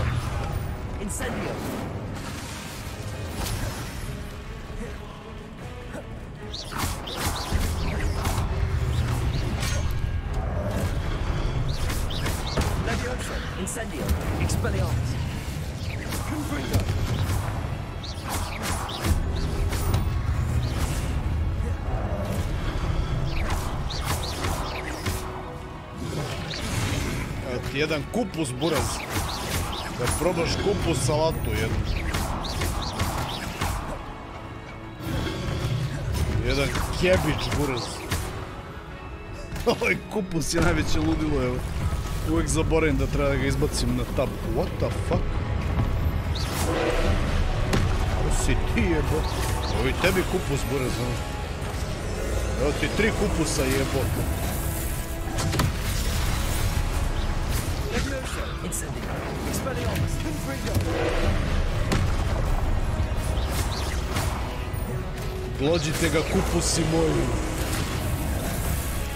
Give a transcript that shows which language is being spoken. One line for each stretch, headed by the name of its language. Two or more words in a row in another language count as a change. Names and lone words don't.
Serbian: Incendio. Levioso. Incendio. Expelliarmus. Confringo. Jedan kupus, buraz. Da probaš kupus salatu jednu. Jedan kebić, buraz. Ovaj kupus je najveće ludilo, evo. Uvijek zaboravim da treba da ga izbacim na tab.
English: What the fuck?
Serbian: Ko si ti, jebo? Evo i tebi kupus, buraz. Evo ti 3 kupusa, jebote. Incendio. Expelliarmus. Confringo. Glođite ga, kupusi moji.